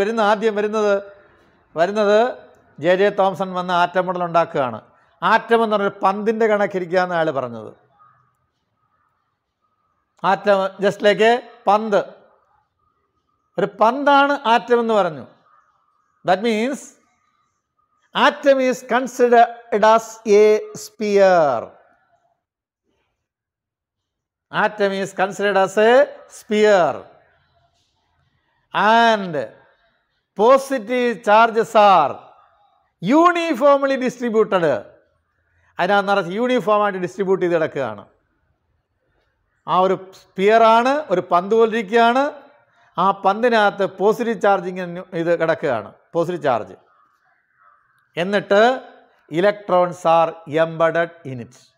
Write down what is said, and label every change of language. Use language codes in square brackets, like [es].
[ml] ആദ്യം വരുന്നത് J Thomson വന്ന് ആറ്റം മോഡൽ ഉണ്ടാക്കുകയാണ്. ആറ്റം എന്ന് പറഞ്ഞൊരു പന്തിൻ്റെ കണക്കിരിക്കുകയെന്ന് അയാൾ പറഞ്ഞത്. ആറ്റം ജസ്റ്റ് ലൈക്ക് പന്ത്, ഒരു പന്താണ് ആറ്റം എന്ന് പറഞ്ഞു. [en] That means atom is considered as a sphere. Atom is considered as a sphere and positive charges are uniformly distributed. [ml] അതിനകത്ത് നിറച്ച് യൂണിഫോമായിട്ട് ഡിസ്ട്രിബ്യൂട്ട് ചെയ്ത് കിടക്കുകയാണ്. ആ ഒരു സ്പിയറാണ്, ഒരു പന്ത് പോലിരിക്കുകയാണ്. ആ പന്തിനകത്ത് പോസിറ്റീവ് ചാർജ് ഇങ്ങനെ ഇത് കിടക്കുകയാണ്, പോസിറ്റീവ് ചാർജ്. എന്നിട്ട് [en] Electrons are embedded in it.